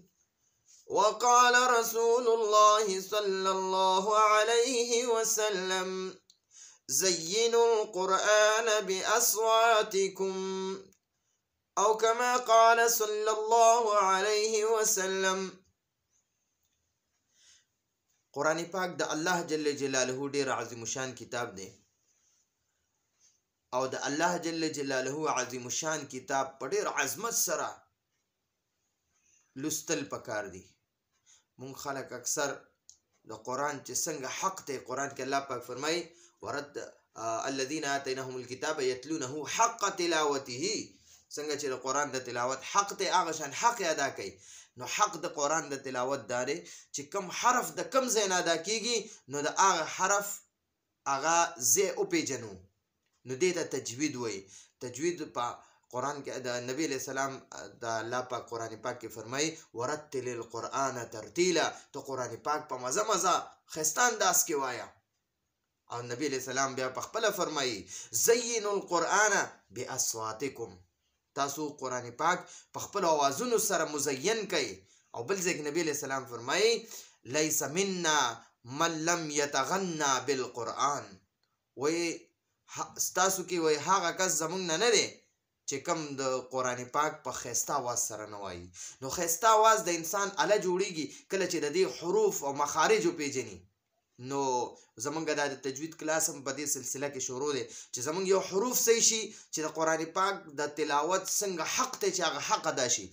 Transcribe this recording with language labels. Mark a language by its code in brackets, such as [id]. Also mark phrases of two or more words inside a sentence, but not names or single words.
[ar] وقال رسول الله صلى الله عليه وسلم: زينوا القرآن بأصواتكم، أو كما قال صلى الله عليه وسلم. [ps] قرآن پاک د الله [ar] جل جلاله [ps] ډیر عظیم شان کتاب دی، او د الله [ar] جل جلاله [ps] عظیم شان کتاب په ډیر عظمت سره لوستل پکار دي. مونږ خلک اکثر د قرآن چې څنګه حق دی، قرآن کې الله پاک فرمایي: [ar] ورد الذين آتيناهم الكتاب يتلونه حق تلاوته. [ps] څنګه چې د قرآن د تلاوت حق دی، هغه شان حق ادا کوي. نو حق د قرآن د تلاوت دا دی چې کم حرف د کم ځای نه ادا کیږي، نو د هغه حرف هغه ځای وپیژنو، نو دې ته تجوید وایي. تجوید په قرآن کې د نبی [ar] علیہ السلام [ps] د الله پاک قرآن پاک کې فرمایي: [ar] ورتل القرآن ترتیلا. [ps] تو قرآن پاک په مزه مزه ښایسته انداز کې وایا. او نبی [ar] علیہ السلام [ps] بیا په خپله فرمایي: [ar] زینوا القرآن باصواتکم. [ps] تاسو قرآن پاک په خپل اوازونو سره مزین کوي. او بل ځای کې نبی [ar] علیہ السلام [ps] فرمایي: [ar] لیس منا من لم یتغنى بالقرآن. [ps] وی ستاسو کې وی هغه کس زمونږ نه دی چې کم د قرآن پاک په ښایسته اواز سره نه وایي. نو ښایسته اواز د انسان اله جوړیږي کله چې د دې حروف او مخارج وپیژني. نو زمونږ دا د تجوید کلاس هم په دې سلسله کې شروع دی چې زمونږ یو حروف صحیح شي چې د قرآن پاک د تلاوت څنګه حق دی چې هغه حق ادا شي.